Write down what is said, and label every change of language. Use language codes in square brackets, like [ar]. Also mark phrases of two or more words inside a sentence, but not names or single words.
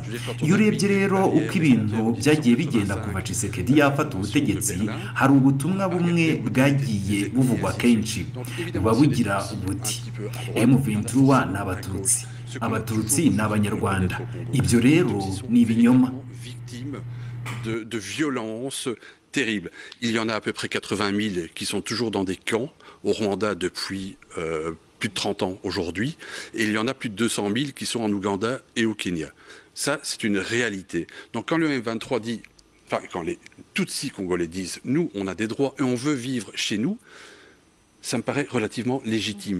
[rw] Iyo urebye rero uko ibintu byagiye bigenda kuva Tshisekedi yafata ubutegetsi, hari ubutumwa bumwe bwagiye buvugwa kenshi buba bugira buti M23 n'abatutsi, abatutsi n'abanyarwanda. Ibyo rero ni ibinyoma. [fr] De violences terribles. Il y en a à peu près 80 000 qui sont toujours dans des camps au Rwanda depuis plus de 30 ans aujourd'hui, et il y en a plus de 200 000 qui sont en Ouganda et au Kenya. Ça, c'est une réalité. Donc quand le M23 dit, enfin quand les Tutsis congolais disent, nous, on a des droits et on veut vivre chez nous, ça me paraît relativement légitime.